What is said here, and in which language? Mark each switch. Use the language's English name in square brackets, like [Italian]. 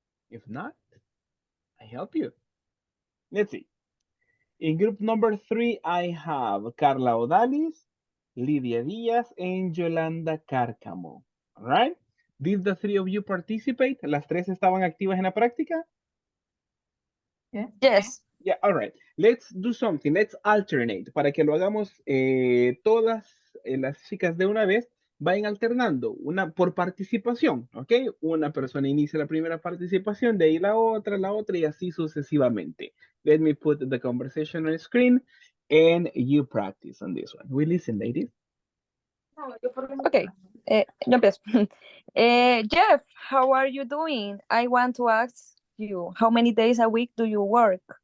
[English] If not, I help you. Let's see. In group number 3, I have Carla Odalis, Lidia Diaz, and Yolanda Cárcamo. All right? Did the three of you participate? [Spanish] ¿Las tres estaban activas en la práctica? [English] Yes. Yeah, all right. Let's do something. Let's alternate. [Spanish] Para que lo hagamos todas las chicas de una vez, vayan alternando una por participación, ¿ok? Una persona inicia la primera participación, de ahí la otra y así sucesivamente. [English] Let me put the conversation on screen and you practice on this one. We listen, ladies. Okay, [Spanish] yo empiezo. [English] Jeff, how are you doing? I want to ask you, how many days a week do you work?